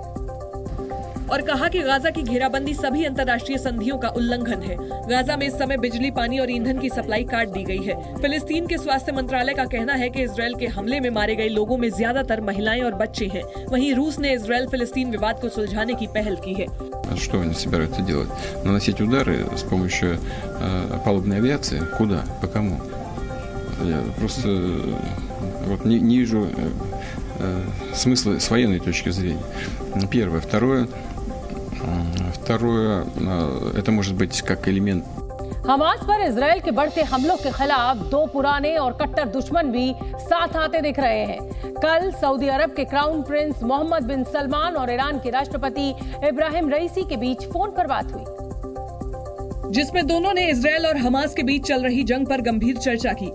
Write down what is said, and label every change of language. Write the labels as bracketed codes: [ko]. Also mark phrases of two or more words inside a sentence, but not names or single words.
[hi] और कहा कि गाजा की घेराबंदी सभी अंतर्राष्ट्रीय संधियों का उल्लंघन है। गाजा में इस समय बिजली, पानी और ईंधन की सप्लाई काट दी गई है। फिलिस्तीन के स्वास्थ्य मंत्रालय का कहना है कि इजरायल के हमले में मारे गए लोगों में ज्यादातर महिलाएं और बच्चे हैं। वहीं रूस ने इजरायल फिलिस्तीन विवाद को सुलझाने की पहल की है। [ru] Что они собираются делать? Наносить удары с помощью палубной авиации? Куда? По кому? Я просто не вижу смысла с военной точки зрения. Первое. Второе, это может быть как элемент. [hi] हमास पर इजरायल के बढ़ते हमलों के खिलाफ दो पुराने और कट्टर दुश्मन भी साथ आते दिख रहे हैं। कल सऊदी अरब के [en] crown prince [hi] मोहम्मद बिन सलमान और ईरान के राष्ट्रपति इब्राहिम रईसी के बीच फोन पर बात हुई, जिसमें दोनों ने इजरायल और हमास के बीच चल रही जंग पर गंभीर चर्चा की।